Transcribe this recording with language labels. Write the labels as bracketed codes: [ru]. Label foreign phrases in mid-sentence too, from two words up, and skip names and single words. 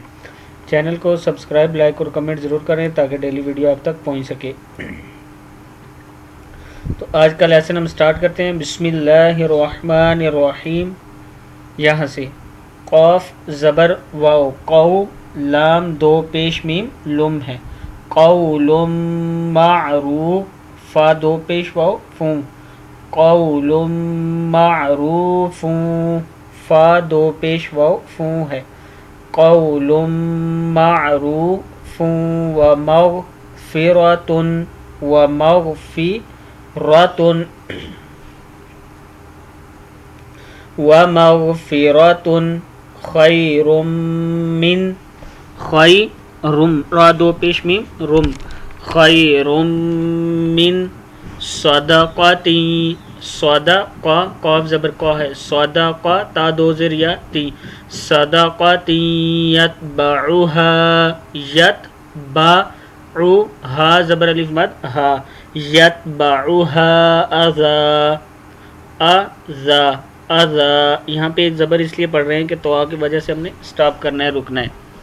[ur] چینل کو سبسکرائب، لائک اور کمنٹ ضرور کریں تاکہ [en] daily video [ur] آپ تک پہنچ سکے۔ تو آج کا لیسن ہم سٹارٹ کرتے ہیں۔ [ar] بسم اللہ الرحمن الرحیم۔ [ur] یہاں سے قاف زبر واو، قو لام دو پیش میم لم ہے، [ar] قول معروف، [ur] فا دو پیش واو فوں، [ar] قول معروف، [ur] فا دو پیش واو فوں ہے، قول [ar] معروف ومغفرۃ ومغفرۃ خیر من، خیرم [ur] را دو پیش میم رم، [ar] خیر من صدقتی، [ur] صدقہ قاف زبر قا ہے، صدقہ تا دو زر یا تی، [ar] صدقتی یتبعها، یتبعها [ur] زبر الف مد ہا، [ar] یتبعها اذا، اذا اذا، [ur] یہاں پہ ایک زبر اس لیے پڑھ رہے ہیں کہ تو کی وجہ سے ہم نے سٹاپ کرنا ہے، رکنا ہے۔